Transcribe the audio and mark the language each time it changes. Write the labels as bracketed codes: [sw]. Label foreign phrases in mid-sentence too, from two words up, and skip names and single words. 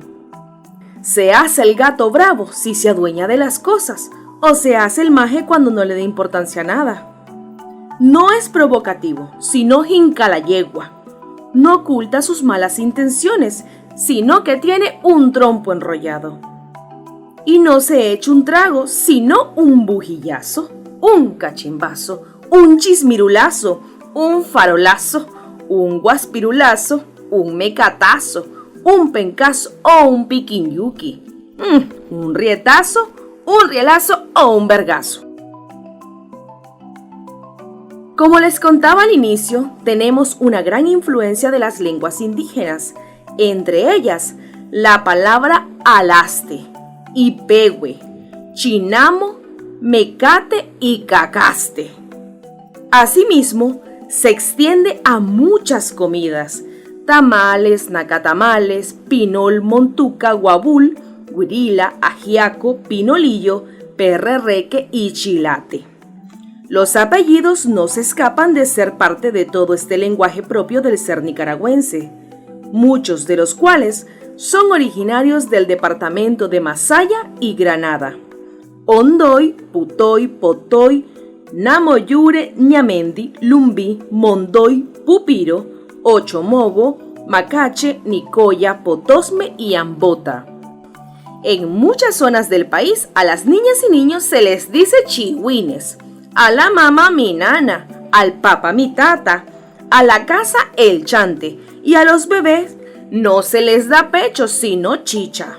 [es] Se hace el gato bravo si se adueña de las cosas, o se hace el maje cuando no le da importancia a nada. No es provocativo, sino jinca la yegua. No oculta sus malas intenciones, sino que tiene un trompo enrollado. Y no se echa un trago, sino un bujillazo, un cachimbazo, un chismirulazo, un farolazo, un guaspirulazo, un mecatazo, un pencazo o un piquinyuki, un rietazo, un rielazo o un vergazo. Como les contaba al inicio, tenemos una gran influencia de las lenguas indígenas, entre ellas la palabra alaste, ipehue, chinamo, mecate y cacaste. Asimismo, se extiende a muchas comidas: tamales, nacatamales, pinol, montuca, guabul, huirila, ajiaco, pinolillo, perrerreque y chilate. Los apellidos no se escapan de ser parte de todo este lenguaje propio del ser nicaragüense, muchos de los cuales son originarios del departamento de Masaya y Granada. Ondoy, Putoy, Potoy, Namoyure, Ñamendi, Lumbi, Mondoy, Pupiro, Ochomogo, Macache, Nicoya, Potosme y Ambota. En muchas zonas del país a las niñas y niños se les dice chihuines, a la mamá mi nana, al papá mi tata, a la casa el chante y a los bebés no se les da pecho sino chicha.